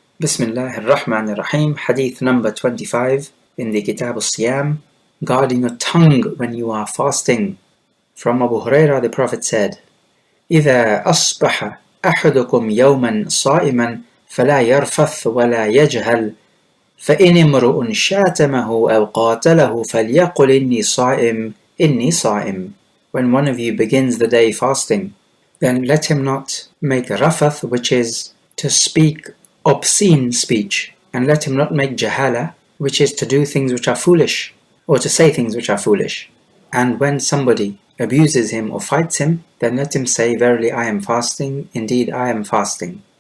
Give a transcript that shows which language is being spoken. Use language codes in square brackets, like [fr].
[en] Bismillah ar-Rahman ar-Rahim, hadith number 25 in the TheProphet'sLegacy, guarding your tongue when you are fasting. From Abu Hurairah, the Prophet said, [ar] إِذَا أَصْبَحَ أَحَدُكُمْ يَوْمًا صَائِمًا فَلَا يَرْفَثْ وَلَا يَجْهَلْ فَإِنِ امْرُؤٌ شَاتَمَهُ أَوْ قَاتَلَهُ فَلْيَقُلْ إِنِّي صَائِمٌ. [en] When one of you begins the day fasting, then let him not make rafath, which is to speak obscene speech, and let him not make jahala, which is to do things which are foolish, or to say things which are foolish. And when somebody abuses him or fights him, then let him say, Verily I am fasting, indeed I am fasting.